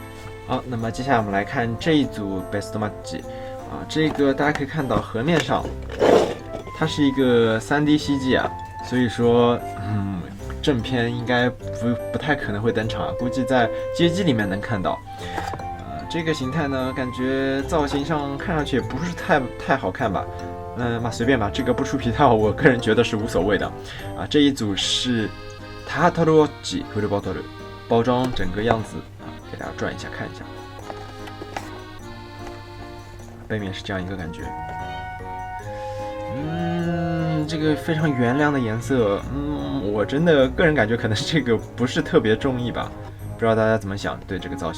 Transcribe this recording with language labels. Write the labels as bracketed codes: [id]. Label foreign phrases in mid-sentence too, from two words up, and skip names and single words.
[zh] 好，那么接下来我们来看这一组 [en] Best Match [zh] 啊，这个大家可以看到河面上，它是一个3D CG 啊，所以说正片应该不太可能会登场啊，估计在街机里面能看到。这个形态呢，感觉造型上看上去也不是太好看吧。随便吧，这个不出皮套，我个人觉得是无所谓的。啊，这一组是 [ja] タートルウォッチフルボトル， [zh] 包装整个样子啊，给大家转一下看一下。背面是这样一个感觉。这个非常原亮的颜色，我真的个人感觉可能这个不是特别中意吧，不知道大家怎么想对这个造型。